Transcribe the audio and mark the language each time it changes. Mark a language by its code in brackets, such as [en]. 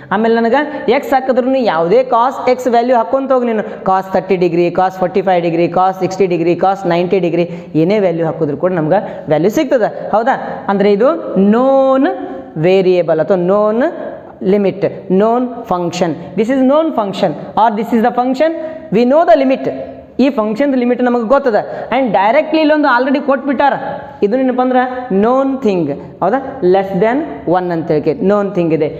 [kn] ಆಮೇಲೆ ನನಗೆ ಎಕ್ಸ್ ಹಾಕಿದ್ರೂ ಯಾವುದೇ ಕಾಸ್ ಎಕ್ಸ್ ವ್ಯಾಲ್ಯೂ ಹಾಕೊಂತ ಹೋಗಿ ನೀನು ಕಾಸ್ 30 ಡಿಗ್ರಿ, ಕಾಸ್ 45 ಡಿಗ್ರಿ, ಕಾಸ್ 60 ಡಿಗ್ರಿ, ಕಾಸ್ 90 ಡಿಗ್ರಿ ಏನೇ ವ್ಯಾಲ್ಯೂ ಹಾಕಿದ್ರು ಕೂಡ ನಮ್ಗೆ ವ್ಯಾಲ್ಯೂ ಸಿಗ್ತದೆ. ಹೌದಾ? ಅಂದರೆ ಇದು ನೋನ್ ವೇರಿಯೇಬಲ್ ಅಥವಾ non limit, [en] known function. This is known function or this is the function, we know the limit. [kn] ಈ ಫಂಕ್ಷನ್ ಲಿಮಿಟ್ ನಮಗೆ ಗೊತ್ತದ ಆ್ಯಂಡ್ ಡೈರೆಕ್ಟ್ಲಿ ಇಲ್ಲೊಂದು ಆಲ್ರೆಡಿ ಕೊಟ್ಬಿಟ್ಟಾರ. ಇದು ಏನಪ್ಪ ಅಂದ್ರೆ ನೋನ್ ಥಿಂಗ್. ಹೌದಾ? ಲೆಸ್ ದೆನ್ 1 ಅಂತ ಹೇಳಿ ನೋನ್ ಥಿಂಗ್ ಇದೆ.